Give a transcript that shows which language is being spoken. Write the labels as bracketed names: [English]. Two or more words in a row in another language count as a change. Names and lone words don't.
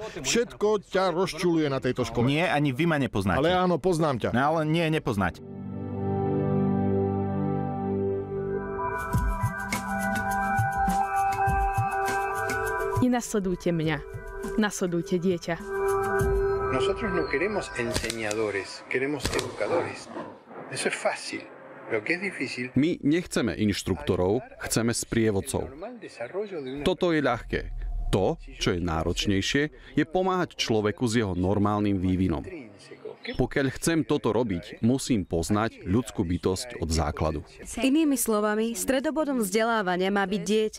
[Slovak] Všetko ťa rozčuľuje na tejto škole. Nie, ani vy ma nepoznáte. Ale áno, poznám ťa. No, ale nie, nepoznáte. Nenasledujte mňa. Nasledujte dieťa. [Spanish] Nosotros no queremos enseñadores, queremos educadores. Eso es fácil. Lo que es difícil. [Slovak] My nechceme inštruktorov, chceme sprievodcov. Toto je ľahké. To, čo je náročnejšie, je pomáhať človeku s jeho normálnym vývinom. Pokiaľ chcem toto robiť, musím poznať ľudskú bytosť od základu. Inými slovami, stredobodom vzdelávania má byť dieťa.